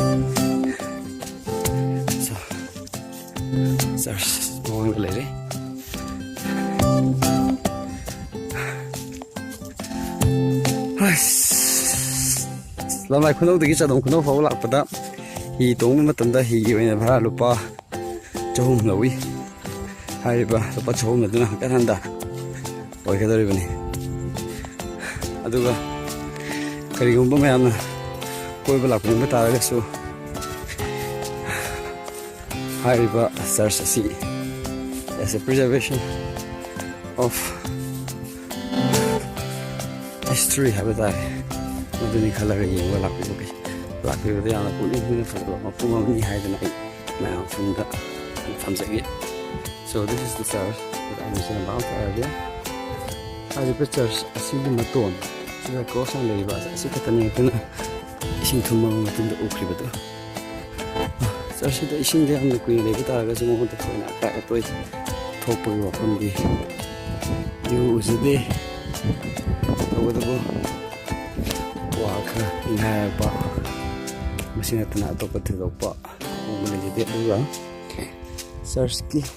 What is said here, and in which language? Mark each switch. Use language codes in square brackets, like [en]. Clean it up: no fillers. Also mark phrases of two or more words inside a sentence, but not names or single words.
[mni] ꯆꯔꯆ ꯃꯃꯥꯡꯗ ꯂꯩꯔꯦ ꯂꯝꯂꯥꯏ ꯈꯨꯅꯧꯗꯒꯤ ꯆꯥꯗꯣꯡ ꯈꯨꯅꯧ ꯐꯥꯎꯕ ꯂꯥꯛꯄꯗ ꯍꯤ ꯇꯣꯡꯕ ꯃꯇꯝꯗ ꯍꯤꯒꯤ ꯑꯣꯏꯅ ꯚꯔꯥ ꯂꯨꯄꯥ 300 ꯂꯧꯏ ꯍꯥꯏꯔꯤꯕ ꯂꯨꯄꯥ 300 ꯑꯗꯨꯅ ꯍꯟꯀꯠ ꯑꯣꯏꯒꯗꯧꯔꯤꯕꯅꯤ ꯑꯗꯨꯒ ꯀꯔꯤꯒꯨꯝꯕ ꯃꯌꯥꯝꯅ ꯀꯣꯏꯕ ꯂꯥꯛꯄ ꯇꯥꯔꯒꯁꯨ ꯍꯥꯏꯔꯤꯕ ꯆꯔꯆ ꯑꯁꯤ [en] as a preservation of [mni] history ꯍꯥꯏꯕ ꯇꯥꯔꯦ ꯃꯗꯨꯅꯤ ꯈꯜꯂꯒ ꯌꯦꯡꯕ ꯂꯥꯛꯄꯤꯕꯗ ꯌꯥꯝꯅ ꯄꯨꯛꯅꯤꯡ ꯍꯨꯅ ꯐꯖꯕ ꯃꯐꯝ ꯑꯃꯅꯤ ꯍꯥꯏꯗꯅ ꯑꯩ ꯃꯌꯥꯝ ꯁꯨꯝꯗ ꯊꯝꯖꯒꯦ [en] So this is the church that I mentioned about earlier. [mni] ꯍꯥꯏꯔꯤꯕ ꯆꯔꯆ ꯑꯁꯤꯒꯤ ꯃꯇꯣꯟ ꯁꯤꯗ ꯀ꯭ꯔꯣꯁ ꯑꯃ ꯂꯩꯔꯤꯕ ꯑꯁꯤ ꯈꯛꯇꯅꯤ ꯑꯩꯈꯣꯏꯅ ꯏꯁꯤꯡ ꯊꯨꯝꯃꯕ ꯃꯇꯨꯡꯗ ꯎꯈ꯭ꯔꯤꯕꯗꯨ ꯆꯔꯆꯁꯤꯗ ꯏꯁꯤꯡꯗ ꯌꯥꯝꯅ ꯀꯨꯏꯅ ꯂꯩꯕ ꯇꯥꯔꯒꯁꯨ ꯃꯉꯣꯟꯗ ꯊꯣꯏꯅ ꯑꯀꯥꯏ ꯑꯇꯣꯏ ꯊꯣꯛꯄꯒꯤ ꯋꯥꯐꯝꯗꯤ ꯎꯖꯗꯦ ꯇꯧꯕꯇꯕꯨ ꯋꯥ ꯈꯔ ꯏꯪꯍꯥꯏꯔꯛꯄ ꯃꯁꯤ ꯅꯠꯇꯅ ꯑꯇꯣꯞꯄ ꯊꯣꯏꯗꯣꯛꯄ ꯎꯕ ꯂꯩꯖꯗꯦ ꯑꯗꯨꯒ ꯆꯔꯆꯀꯤ